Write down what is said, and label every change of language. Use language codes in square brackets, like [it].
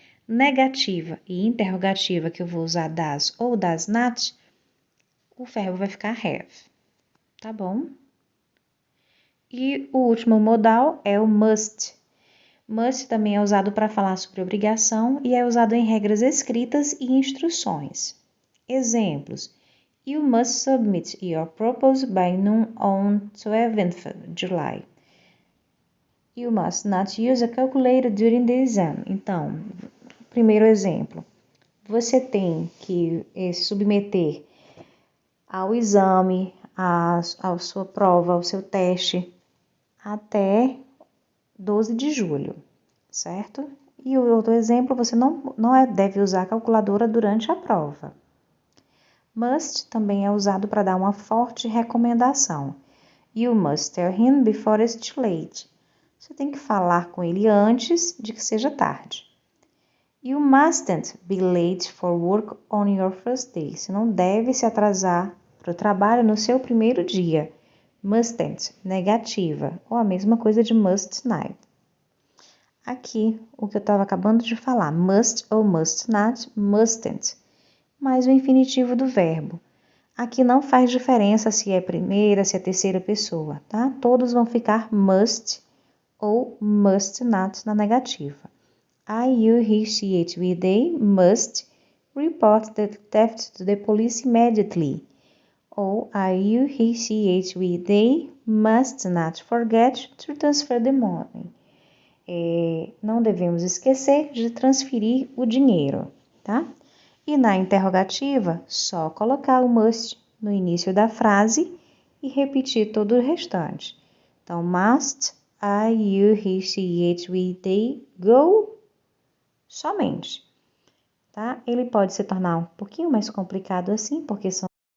[pt] Negativa e interrogativa, que eu vou usar does ou does not, o verbo vai ficar have, tá bom? E o último modal é o must. Must também é usado para falar sobre obrigação e é usado em regras escritas e instruções. Exemplos: [en] You must submit your proposal by noon on 12th July. You must not use a calculator during the exam. [pt] Então, primeiro exemplo. Você tem que se submeter ao exame, à sua prova, ao seu teste, até 12 de julho, certo? E o outro exemplo, você não deve usar a calculadora durante a prova. Must também é usado para dar uma forte recomendação. [en] You must tell him before it's too late. [pt] Você tem que falar com ele antes de que seja tarde. [en] You mustn't be late for work on your first day. [pt] Você não deve se atrasar para o trabalho no seu primeiro dia. Mustn't, negativa, ou a mesma coisa de must not. Aqui, o que eu estava acabando de falar, must ou must not, mustn't, mais o infinitivo do verbo. Aqui não faz diferença se é primeira, se é terceira pessoa, tá? Todos vão ficar must ou must not na negativa. [en] I, you, he, she, it, we, they must report the theft to the police immediately. [pt] Ou [en] I, you, he, she, it, we, they must not forget to transfer the money. [pt] Não devemos esquecer de transferir o dinheiro, tá? E na interrogativa, só colocar o must no início da frase e repetir todo o restante. Então, [en] must I, you, he, she, it, we, they go [pt] somente, tá? Ele pode se tornar um pouquinho mais complicado assim, porque são